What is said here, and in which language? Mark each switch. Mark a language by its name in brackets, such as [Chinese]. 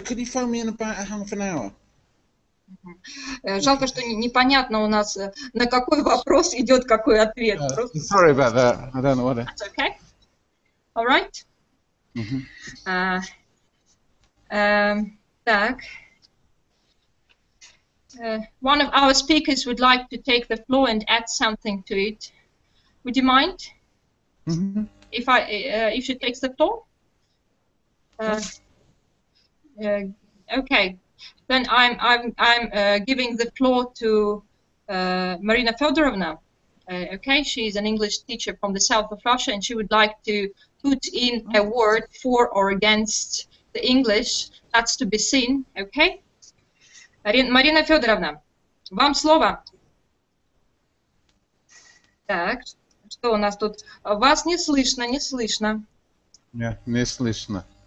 [English] Could you phone me in about half an hour? [Russian] Жалко, что непонятно у нас, на какой вопрос идет какой ответ. [English] Sorry about that. I don't know what it is. That's okay. All right. [Russian] Так. [English] One of our speakers would like to take the floor and add something to it. Would you mind if she takes the floor? Okay. Then I'm giving the floor to Marina Fedorovna. Okay, she's an English teacher from the south of Russia, and she would like to put in a word for or against the English. That's to be seen. Okay. [Russian] Марина Федоровна, вам слово. Так, что у нас тут? Вас не слышно, не слышно. Нет, не слышно.